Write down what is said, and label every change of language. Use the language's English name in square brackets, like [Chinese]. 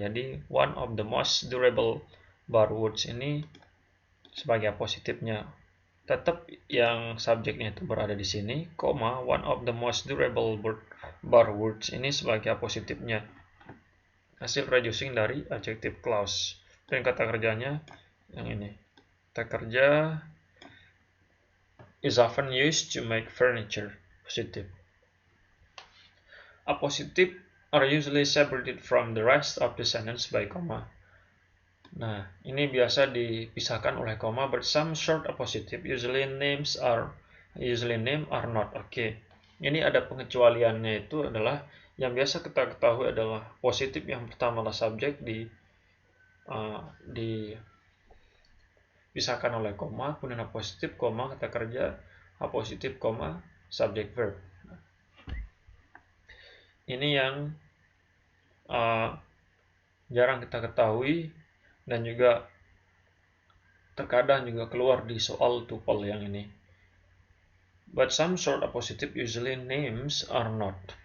[Indonesian] Jadi [English] one of the most durable barwoods [Indonesian] ini sebagai positifnya. Tetap yang subjeknya itu berada di sini, [English] one of the most durable barwoods [Indonesian] ini sebagai positifnya. Hasil reducing dari adjective clause. Dan kata kerjanya yang ini. Kata kerja [English] is often used to make furniture. Positive. A positive are usually separated from the rest of the sentence by comma. [Indonesian] Nah, ini biasa dipisahkan oleh koma, [English] but some short positive usually name are not. [Indonesian] Ini ada pengecualiannya, itu adalah yang biasa kita ketahui adalah positif yang pertama adalah subjek dipisahkan oleh koma, kemudian positif, kata kerja, positif, [English] subject verb. [Indonesian] Ini yang jarang kita ketahui dan juga terkadang juga keluar di soal tuple yang ini. [English] But some short positive usually names are not.